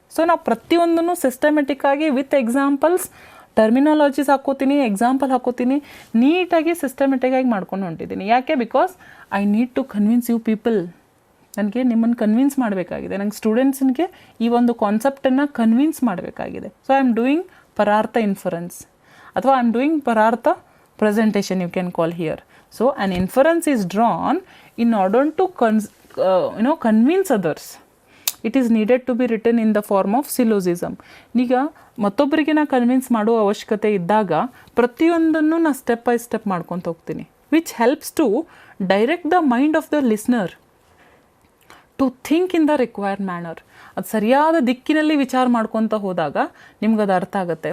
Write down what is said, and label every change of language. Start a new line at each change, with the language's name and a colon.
Kannada: So ನಾವು ಪ್ರತಿಯೊಂದನ್ನು ಸಿಸ್ಟಮೆಟಿಕ್ಕಾಗಿ
English: with examples,
Kannada: terminologies ಹಾಕೋತೀನಿ, ಎಕ್ಸಾಂಪಲ್ ಹಾಕೋತೀನಿ, ನೀಟಾಗಿ ಸಿಸ್ಟಮೆಟಿಕ್ಕಾಗಿ ಮಾಡ್ಕೊಂಡು ಹೊಂಟಿದ್ದೀನಿ. ಯಾಕೆ?
English: Because I need to convince you people.
Kannada: ನನಗೆ ನಿಮ್ಮನ್ನು ಕನ್ವಿನ್ಸ್ ಮಾಡಬೇಕಾಗಿದೆ, ನಂಗೆ ಸ್ಟೂಡೆಂಟ್ಸ್ಗೆ ಈ ಒಂದು ಕಾನ್ಸೆಪ್ಟನ್ನು ಕನ್ವಿನ್ಸ್ ಮಾಡಬೇಕಾಗಿದೆ.
English: So I am doing ಪರಾರ್ಥ inference, ಅಥವಾ I am doing ಪರಾರ್ಥ presentation, you can call here. So an inference is drawn in order to convince others. It is needed to be written in the form of syllogism.
Kannada: ಈಗ ಮತ್ತೊಬ್ಬರಿಗೆ ನಾ convince ಮಾಡುವ ಅವಶ್ಯಕತೆ ಇದ್ದಾಗ ಪ್ರತಿಯೊಂದನ್ನು ನಾ step by step ಮಾಡ್ಕೊತ ಹೋಗ್ತೀನಿ,
English: Which helps to direct the mind of the listener to think in the required manner.
Kannada: ಅದು ಸರಿಯಾದ ದಿಕ್ಕಿನಲ್ಲಿ ವಿಚಾರ ಮಾಡ್ಕೊತ ಹೋದಾಗ ನಿಮ್ಗೆ ಅದು ಅರ್ಥ ಆಗುತ್ತೆ.